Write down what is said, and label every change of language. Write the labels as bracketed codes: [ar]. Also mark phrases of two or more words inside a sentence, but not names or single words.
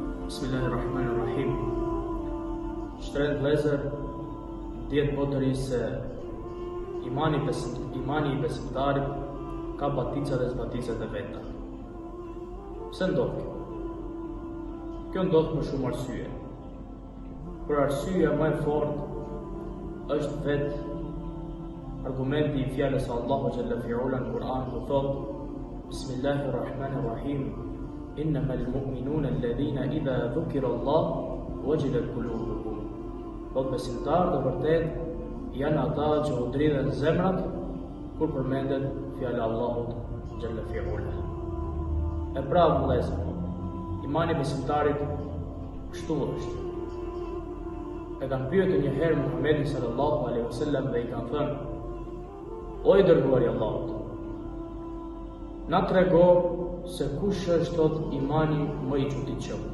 [sq] Bismillahirrahmanirrahim. Shtret vëllezër, dihet botëri se imani i besimtarit ka batica dhe zbaticat e veta. Pse ndodh kjo? Kjo ndodh për shumë arsye. Për arsyeja më e fortë është vetë argumenti i fjalës së Allahu [ar] جل في علاه [sq] në Kur'an, ku thotë: Bismillahirrahmanirrahim. [ar] إنما المؤمنون الذين إذا ذكر الله وجلت قلوبهم. [sq] Po besimtarët e vërtet janë ata që u dridhen zemrat kur përmendet fjala e Allahut [ar] جل في علاه. [sq] E pra vëllezër, imani besimtarit kështu është. E kanë pyetur një herë Muhamedit [ar] صلى الله عليه وسلم [sq] dhe i kanë thënë: O i dërguari i Allahut, na trego se kush është tot imani më i çuditshëm.